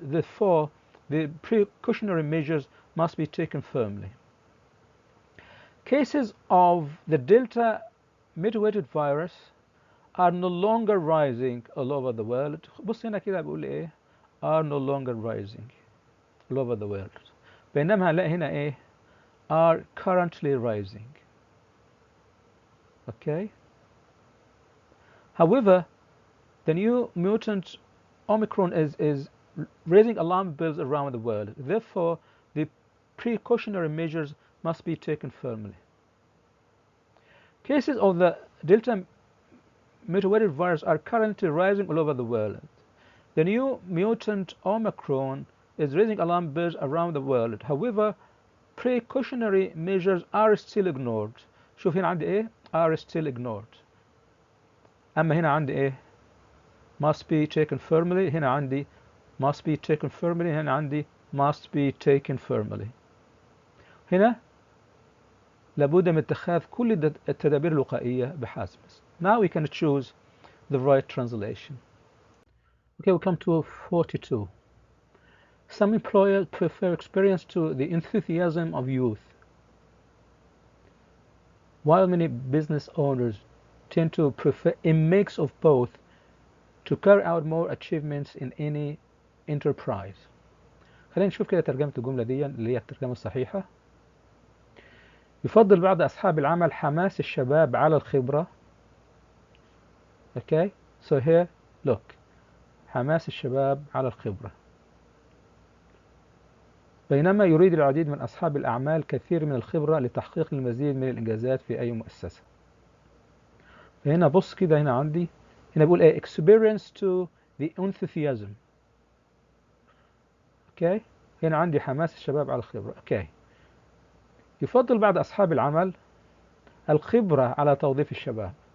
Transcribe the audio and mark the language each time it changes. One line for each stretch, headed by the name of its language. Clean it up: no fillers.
English: Therefore, the precautionary measures must be taken firmly. Cases of the Delta mutated virus are no longer rising all over the world.
Arabic: بص هنا كده بيقول ايه
English: are no longer rising all over the world.
Arabic: بينما هنلاقي هنا ايه
English: are currently rising. Okay. However, the new mutant Omicron is raising alarm bells around the world. Therefore, the precautionary measures must be taken firmly. Cases of the Delta mutated virus are currently rising all over the world. The new mutant Omicron is raising alarm bells around the world. However, precautionary measures are still ignored.
Arabic: شوف هنا عندي ايه
English: are still ignored.
Arabic: أما هنا عندي ايه
English: must be taken firmly.
Arabic: هنا عندي
English: must be taken firmly. هنا عندي must be taken firmly.
Arabic: هنا لابد من اتخاذ كل التدابير الوقائية بحسب.
English: Now we can choose the right translation. Okay, we come to 42. Some employers prefer experience to the enthusiasm of youth, while many business owners tend to prefer a mix of both to carry out more achievements in any enterprise.
Arabic: خلينا نشوف كده ترجمة الجملة دي اللي هي الترجمة الصحيحة. يفضل بعض أصحاب العمل حماس الشباب على الخبرة.
English: Okay, so here look,
Arabic: حماس الشباب على الخبرة. بينما يريد العديد من أصحاب الأعمال كثير من الخبرة لتحقيق المزيد من الإنجازات في أي مؤسسة. فهنا بص كده هنا عندي هنا بقول إيه
English: experience to the enthusiasm.
Arabic: Okay, هنا عندي حماس الشباب على الخبرة. Okay, يفضل بعض أصحاب العمل الخبرة على توظيف الشباب.